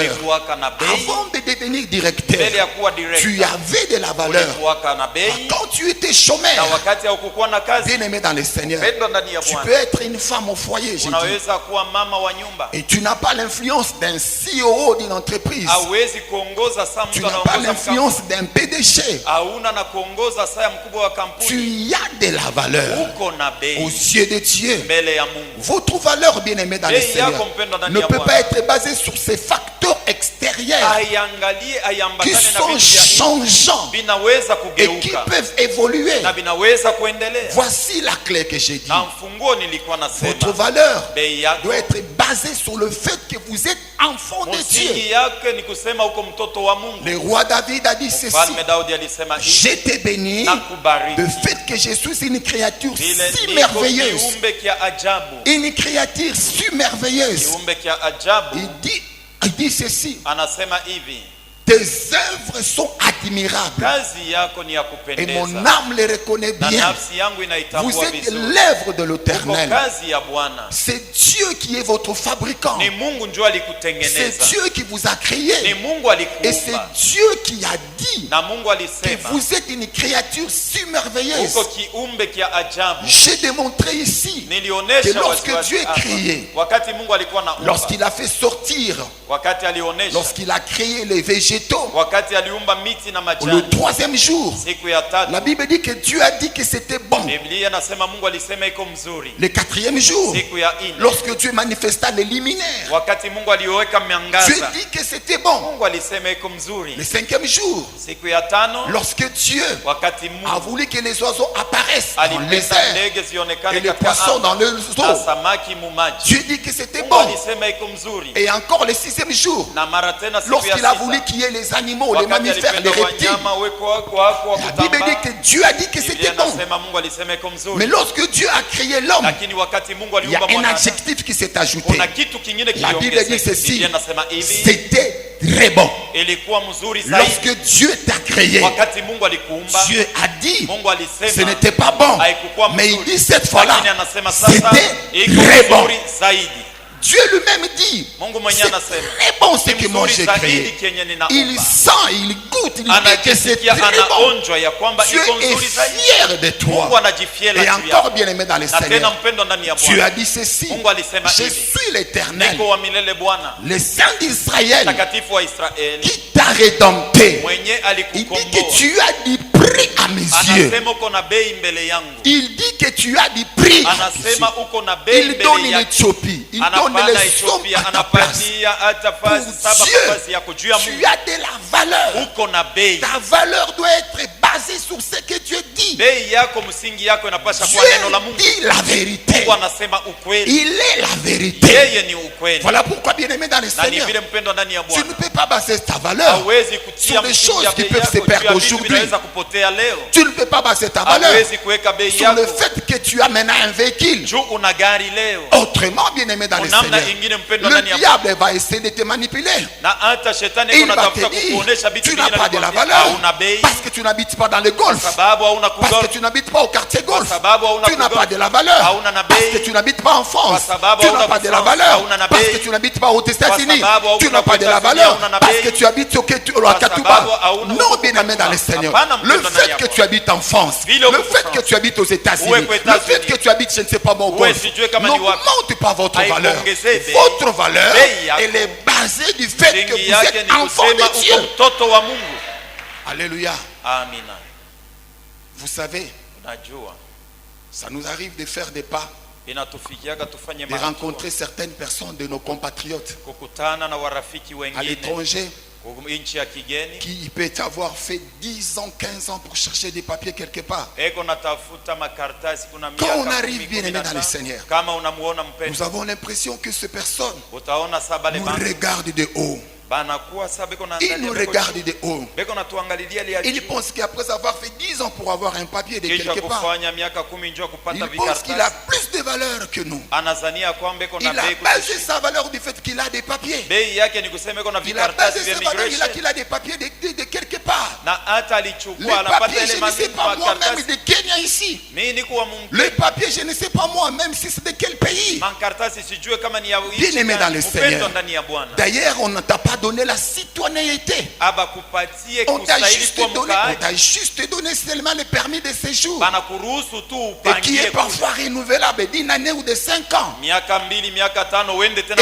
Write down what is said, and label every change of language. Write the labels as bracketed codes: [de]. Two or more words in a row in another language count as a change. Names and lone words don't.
[sw] ulikuwaka na bei. [fr] Avant de devenir directeur, [sw] Mbele ya kuwa [fr] tu [sw] director, [fr] avais de la valeur. [sw] ulikuwaka na bei, [fr] Quand tu étais chômeur, [sw] na wakati haukukuwa na kazi, [fr] bien aimé dans le Seigneur, [sw] pendwa ndani ya [fr] tu [sw] Bwana, [fr] peux être une femme au foyer, j'ai dit. [sw] unaweza kuwa mama wa nyumba, [fr] Et tu n'as pas l'influence d'un CEO d'une entreprise. [sw] hauwezi kuongoza saa [fr] Tu [sw] mtu [fr] n'as pas [sw] anaongoza mkampuni, [fr] l'influence d'un PDG. [sw] hauna na kuongoza saa ya mkubwa wa kampuni. [fr] Tu as de la valeur [sw] Uko na [fr] aux [sw] bei [fr] yeux de Dieu. [sw] mbele ya Mungu. [fr] Votre valeur, bien aimé dans le [sw] Bei [fr] Seigneur, [sw] yako mpendwa ndani [fr] ne [sw] ya [fr] peut [sw] Bwana [fr] pas être basée sur ces facteurs extérieurs [sw] aiangalie, [fr] qui [sw] aiambatane na [fr] sont [sw] vitu vya nje, [fr] changeants [sw] vinaweza [fr] et qui [sw] kugeuka [fr] peuvent évoluer. [sw] na vinaweza kuendelea. [fr] Voici la clé que j'ai dit. [sw] Na mfunguo nilikuwa [fr] Votre [sw] nasema [fr] valeur [sw] bei yako, [fr] doit être basée sur le fait que vous êtes enfant de Dieu. [sw] msingi yake ni kusema uko mtoto wa Mungu. [fr] Le roi David a dit ceci: [sw] Mfalme Daudi alisema hivi, [fr] je te bénis [sw] nakubariki [fr] de fait que je suis une créature [sw] vile [fr] si [sw] niko [fr] merveilleuse. [sw] kiumbe kia ajabu, [fr] Une créature si merveilleuse. [sw] kiumbe kia ajabu. [fr] Il dit ceci: [sw] Anasema hivi, [fr] tes œuvres sont admirables [sw] kazi yako ni ya [fr] et mon [sw] kupendeza [fr] âme les reconnaît [sw] na [fr] bien. [sw] nafsi yangu [fr] Vous [sw] inaitambua [fr] êtes [sw] vizuri. [fr] l'œuvre de [sw] Uko [fr] l'Éternel. [sw] kazi ya Bwana, [fr] C'est Dieu qui est votre fabricant. [sw] ni Mungu ndio [fr] C'est [sw] alikutengeneza, [fr] Dieu qui vous a [sw] ni [fr] créé. [sw] Mungu [fr] Et c'est [sw] alikuumba, [fr] Dieu qui a dit [sw] na Mungu [fr] que [sw] alisema [fr] vous êtes une créature si merveilleuse. [sw] uko kiumbe kia ajabu. [fr] J'ai démontré ici que [sw] Nilionyesha [fr] lorsque [sw] waziwazi [fr] Dieu est [sw] hapa, [fr] créé, [sw] wakati Mungu alikuwa na [fr] lorsqu'il a fait sortir, [sw] wakati alionyesha, [fr] lorsqu'il a créé les végétaux, végétaux. [sw] wakati aliumba miti na [fr] Le [sw] majani, [fr] troisième jour, [sw] siku ya tatu [fr] la Bible dit que Dieu a dit que c'était bon. [sw] Biblia inasema Mungu alisema iko mzuri. [fr] Le quatrième jour, [sw] Siku ya ine [fr] lorsque Dieu manifesta les luminaires, [sw] wakati Mungu aliweka [fr] Dieu [sw] miangaza, [fr] dit que c'était bon. [sw] Mungu alisema iko mzuri. [fr] Le cinquième jour, [sw] Siku ya tano [fr] lorsque Dieu [sw] wakati [fr] a [sw] Mungu [fr] voulu que les oiseaux apparaissent dans les [sw] alipenda [fr] airs [sw] ndege [fr] et [sw] zionekane [fr] les [sw] katika [fr] poissons dans [sw] anga [fr] les [sw] na [fr] eaux, [sw] samaki mumaji, [fr] Dieu dit que c'était [sw] Mungu [fr] bon. [sw] alisema iko mzuri. [fr] Et encore le sixième jour, [sw] Na mara tena siku ya [fr] lorsqu'il a voulu [sw] sita [fr] qu'il y ait les animaux, les [sw] wakati [fr] mammifères, les [sw] alipenda [fr] reptiles, [sw] wanyama weko wako wa [fr] la Bible dit [sw] kutambaa, [fr] que Dieu a dit que [sw] Biblia [fr] c'était bon. [sw] inasema Mungu alisema iko [fr] Mais [sw] mzuri. [fr] lorsque Dieu a créé l'homme, [sw] Lakini wakati Mungu [fr] il y a [sw] aliumba [fr] un [sw] mwanadamu, [fr] adjectif qui s'est ajouté. [sw] kuna kitu kingine [fr] La Bible dit [sw] kiliongezeka. [fr] ceci, [sw] Biblia inasema hivi, [fr] c'était très bon. [sw] ilikuwa mzuri zaidi. [fr] Lorsque Dieu t'a créé, [sw] Wakati Mungu alikuumba, [fr] Dieu a dit, [sw] Mungu [fr] ce [sw] alisema [fr] n'était pas bon. [sw] haikukuwa [fr] Mais il [sw] mzuri. [fr] dit cette fois-là, [sw] Lakini anasema sasa [fr] c'était [sw] iko [fr] très bon. [sw] mzuri zaidi. [fr] Dieu lui-même dit, [sw] Mungu mwenyewe [fr] c'est [sw] anasema [fr] très bon ce [sw] ni [fr] que moi [sw] mzuri [fr] j'ai [sw] zaidi [fr] créé. [sw] kenye [fr] Il [sw] ninaumba. [fr] sent, il goûte, il dit que c'est [sw] Anajisikia, [fr] très bon. [sw] anaonjwa ya kwamba [fr] Dieu [sw] iko [fr] est [sw] nzuri zaidi. [fr] fier de [sw] Mungu [fr] toi. [sw] anajifiela [fr] Et [sw] juu [fr] encore [sw] yako. [fr] bien aimé dans le [sw] Na tena [fr] Seigneur, [sw] mpendo ndani ya [fr] Dieu [sw] Bwana. [fr] a dit ceci, [sw] Mungu alisema [fr] je [sw] hivi, [fr] suis l'Éternel, [sw] niko wa milele Bwana, [fr] le Saint d'Israël, [sw] mtakatifu wa Israeli, [fr] qui t'a rédempté. [sw] mwenye [fr] Il dit que [sw] alikukomboa. [fr] tu as du prix à mes yeux. [sw] Anasema uko na bei mbele yangu. [fr] Il dit que tu as du prix à mes yeux. [sw] Anasema uko na bei [fr] Il donne [sw] mbele yako. [fr] l'Éthiopie, il donne [sw] Anapana [fr] les sommes [sw] Ethiopia, [fr] à ta place. [sw] anapatia hata fasi saba [fr] Pour [sw] kwa fasi [fr] Dieu, [sw] yako juu ya [fr] tu [sw] Mungu. [fr] as de la valeur. [sw] Uko na bei. [fr] Ta valeur doit être basée sur ce que Dieu dit. [sw] Bei yako, msingi yako inapasha [fr] Dieu [sw] kuwa neno la Mungu. [fr] dit la vérité. [sw] Mungu anasema ukweli. [fr] Il est la vérité. [sw] Yeye ni ukweli. [fr] Voilà pourquoi, bien aimé dans le [sw] Na ni [fr] Seigneur, [sw] vile mpendo ndani ya [fr] tu [sw] Bwana. [fr] ne peux pas baser ta valeur [sw] Hawezi kutia [fr] sur des [sw] msingi [fr] choses [sw] ya [fr] qui [sw] bei [fr] peuvent [sw] yako [fr] se [sw] juu [fr] perdre [sw] ya vitu [fr] aujourd'hui. [sw] vinaweza kupotea leo. [fr] Tu ne peux pas baser ta valeur [sw] Hawezi kuweka bei [fr] sur le [sw] yako [fr] fait que tu as maintenant un véhicule. [sw] juu una gari leo. [fr] Autrement, bien aimé dans le [sw] Namna [fr] Seigneur, [sw] ingine mpendo ndani [fr] le [sw] ya Bwana. [fr] diable va essayer de te manipuler. [sw] Na hata shetani [fr] Et il [sw] iko [fr] va [sw] natafuta [fr] te dire, [sw] kukuonesha vitu [fr] tu n'as [sw] vingine [fr] pas de la [sw] anakuambia, [fr] valeur [sw] hauna bei [fr] parce que tu n'habites pas dans le golf, [sw] sababu hauna [fr] parce que [sw] kugolf, [fr] tu n'habites pas au quartier golf, [sw] sababu hauna [fr] tu n'as [sw] kugolf, [fr] pas de la valeur [sw] hauna na [fr] parce [sw] bei, [fr] que tu n'habites pas en France, [sw] kwa sababu [fr] tu [sw] hauna [fr] n'as pas de la [sw] France, [fr] valeur [sw] hauna na [fr] parce [sw] bei, [fr] que tu n'habites pas aux États-Unis, [sw] sababu hauna [fr] tu n'as pas de la [sw] États-Unis, [fr] valeur [sw] hauna na [fr] parce [sw] bei, [fr] que tu habites au [sw] kwa [fr] Katuba. [sw] sababu hauna [fr] Non, [sw] huko [fr] bien aimé dans le [sw] Katuba. [fr] Seigneur, [sw] Hapana [fr] le [sw] mpendo ndani [fr] fait [sw] ya [fr] que [sw] Bwana. [fr] tu habites en France, [sw] Vile [fr] le [sw] uko [fr] fait [sw] France. [fr] que tu habites aux États-Unis, [sw] Uwe [fr] le [sw] kwa [fr] fait [sw] États-Unis. [fr] que tu habites, je ne sais pas mon [sw] Uwe [fr] golf, [sw] sijue kama ni wapi. [fr] n'augmente pas votre valeur. [sw] Haikuongezee bei. [fr] Votre valeur, [sw] Bei yako. [fr] elle est basée du fait que [sw] Msingi [fr] vous [sw] yake [fr] êtes [sw] ni [fr] enfant [sw] kusema [fr] de [sw] uko [fr] Dieu. [sw] mtoto wa Mungu. [fr] Alléluia. [sw] Amina. [fr] Vous savez, [sw] Unajua [fr] ça nous arrive de faire des pas, [sw] inatufikiaga tufanye [fr] de rencontrer certaines personnes de nos compatriotes [sw] kukutana na warafiki [fr] à [sw] wengine [fr] l'étranger [sw] nchi ya kigeni, [fr] qui peut avoir fait 10 ans, 15 ans pour chercher des papiers quelque part. [sw] eko natafuta makaratasi kuna [fr] Quand on [sw] miaka [fr] arrive [sw] 10, [fr] bien aimé dans le [sw] 15. [fr] Seigneur, [sw] Kama unamuona mpendo, [fr] nous avons l'impression que ces personnes [sw] utaona saba le [fr] nous [sw] bana [fr] regardent de haut. [sw] banakuwa saba beko [fr] Ils nous [sw] naangalia [fr] regardent de haut. [sw] beko natuangalilia lia [fr] Ils pensent qu'après avoir fait 10 ans pour avoir un papier de [sw] kisha [fr] quelque part, [sw] kufanya miaka 10 njoo kupata [fr] il pense qu'il a [sw] vikaratasi, [fr] plus de valeur que nous. [sw] anazania kwamba eko [fr] Il [sw] na [fr] a [sw] bei [fr] basé [sw] kutushinda. [fr] sa valeur du fait qu'il a des papiers. [sw] Bei yake ni kusema eko na [fr] Il a [sw] vikaratasi [fr] basé [sw] vya [fr] sa valeur [sw] immigration [fr] qu'il a des papiers de quelque part. [sw] na hata [fr] Les [sw] alichukua anapata [fr] papiers, [sw] ile [fr] je ne sais pas moi-même [sw] makaratasi. [fr] de Kenya ici. [sw] Mimi niko wa Mungu. [fr] Les papiers, je ne sais pas moi-même si c'est de quel pays. [sw] Makaratasi sijue kama ni ya [fr] Bien aimé dans le [sw] upendo [fr] Seigneur. [sw] ndani ya Bwana. [fr] D'ailleurs, on ne t'a pas donné la citoyenneté. [sw] Aba kupatie [fr] On t'a [sw] kustahili [fr] juste [sw] kuwa [fr] donné, on [sw] mkaaji. [fr] t'a juste donné seulement le permis de séjour. [sw] Bana kuruhusu tu [fr] Et qui [sw] upangie [fr] est parfois renouvelable d'une année ou de 5 ans. [sw] miaka 2 miaka 5 uende tena